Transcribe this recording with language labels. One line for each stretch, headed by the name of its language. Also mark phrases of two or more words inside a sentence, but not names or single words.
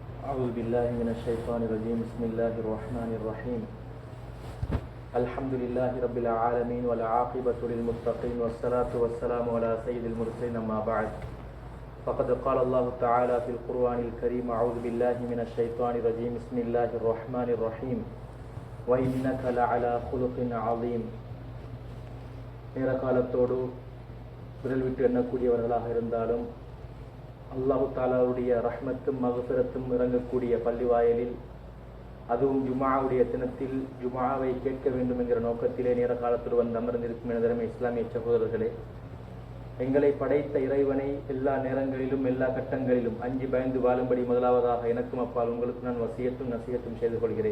Arabic: أعوذ بالله من الشيطان الرجيم بسم الله الرحمن الرحيم الحمد لله رب العالمين والعاقبة للمتقين والصلاة والسلام على سيد المرسلين أما بعد فقد قال الله تعالى في القرآن الكريم أعوذ بالله من الشيطان الرجيم بسم الله الرحمن الرحيم وإنك لعلى خلق عظيم
Tamil: நேர காலத்தோடு விரல் விட்டு எண்ணக்கூடியவர்களாக இருந்தாலும் அல்லாஹு தாலாவுடைய ரஹ்மத்தும் மகஃபிரத்தும் இறங்கக்கூடிய பள்ளிவாயலில் அதுவும் ஜுமாவுடைய தினத்தில் ஜுமாவை கேட்க வேண்டும் என்கிற நோக்கத்திலே நேர காலத்தில் வந்து அமர்ந்திருக்கும் எனதரமே இஸ்லாமிய சகோதரர்களே, எங்களை படைத்த இறைவனை எல்லா நேரங்களிலும் எல்லா கட்டங்களிலும் அஞ்சி பயந்து வாழும்படி முதலாவதாக எனக்கும் அப்பால் உங்களுக்கு நான் வசியத்தும் நசியத்தும் செய்து கொள்கிறேன்.